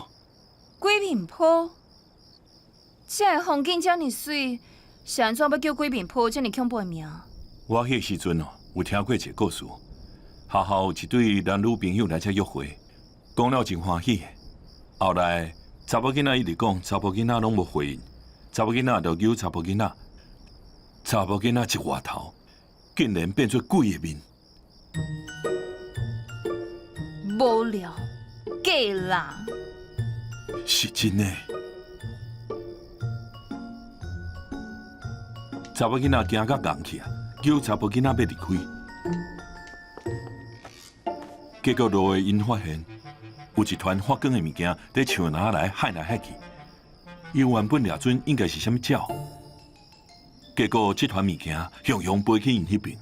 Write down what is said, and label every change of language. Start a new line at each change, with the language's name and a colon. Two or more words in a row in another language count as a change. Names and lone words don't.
Min Nan Chinese: 鬼面坡，这个风景这么水，是安怎要叫鬼面坡这么恐怖的名？我迄时阵有听过一个故事，学校有一对男女朋友来这约会，讲了真欢喜。后来查某囡仔一直讲，查甫囡仔拢无回应，查某囡仔就求查甫囡仔，查某囡仔一回头，竟然变做鬼的面。无聊，假啦！是真的。查某囡仔惊到硬去啊，叫查甫囡仔要离开。结果落下因发现，有一团发光的物件在树林来海来海去。伊原本掠准应该是啥物鸟，结果这团物件雄雄飞去因迄边。